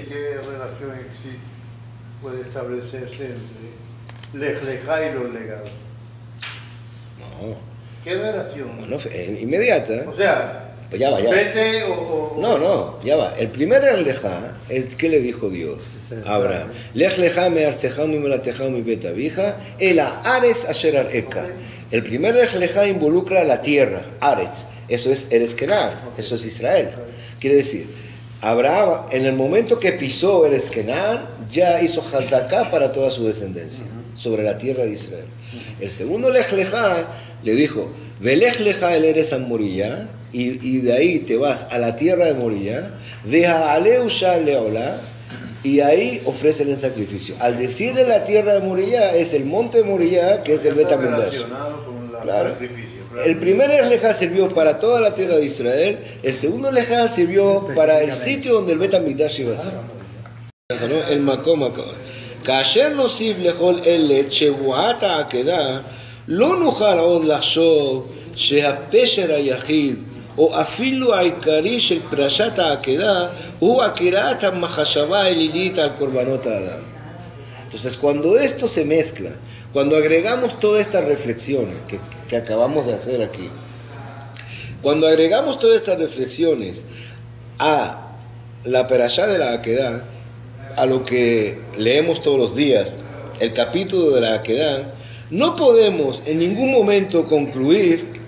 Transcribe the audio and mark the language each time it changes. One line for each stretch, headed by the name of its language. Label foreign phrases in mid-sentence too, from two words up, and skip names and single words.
Spanish: ¿Qué relación puede establecerse entre Lech Lecha y los legados? No. ¿Qué relación? Bueno, inmediata. O sea, pues ya va, ya va. vete o... No, ya va. El primer Lech Lecha es que le dijo Dios a Abraham:
Hebrew: לך לך מארצך וממולדתך ומבית אביך אל הארץ אשר אראך.
Spanish: El primer Lech Lecha involucra la tierra, Aretz. Eso es Eretz Kenan, eso es Israel. Quiere decir, Abraham, en el momento que pisó Eretz Kenan, ya hizo Hazdaká para toda su descendencia, sobre la tierra de Israel. El segundo Lech Lecha le dijo:
Hebrew: ולך לך אל ארץ המוריה,
Spanish: y de ahí te vas a la tierra de Moriah,
Hebrew: והעלהו שם לעולה,
Spanish: y ahí ofrecen el sacrificio. Al decir de la tierra de Moriah, es el monte de Moriah, que es el Bet HaMikdash. Claro. El primer Lech Lecha sirvió para toda la tierra de Israel, el segundo Lech Lecha sirvió para el sitio donde el Bet HaMikdash iba a ser. El Makom.
Hebrew: כאשר נוסיף לכל אלה שבועת העקדה, לא נוכל עוד לחשוב שהפשר היחיד או אפילו העיקרי של פרשת העקדה הוא עקירת המחשבה האלילית על קורבנות האדם.
Spanish: Entonces, cuando esto se mezcla, cuando agregamos todas estas reflexiones que acabamos de hacer aquí, cuando agregamos todas estas reflexiones a la perashá de la Akedah, a lo que leemos todos los días, el capítulo de la Akedah, no podemos en ningún momento concluir